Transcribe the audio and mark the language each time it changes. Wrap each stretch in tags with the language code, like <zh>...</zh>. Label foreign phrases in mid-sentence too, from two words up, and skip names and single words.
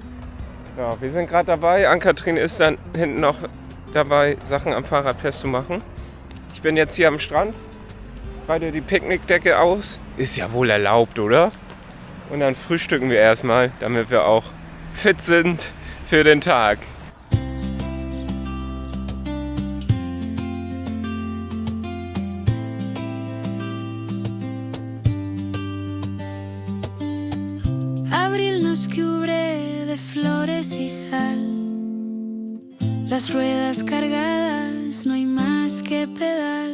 <de>Ja, wir sind gerade dabei. Ann-Kathrin ist dann hinten noch dabei, Sachen am Fahrrad festzumachen. Ich bin jetzt hier am Strand, breite die Picknickdecke aus. Ist ja wohl erlaubt, oder? Und dann frühstücken wir erstmal, damit wir auch fit sind für den Tag.</de> <es>Abril nos cubre de flores y sal, las ruedas cargadas, no hay más que pedal.</es>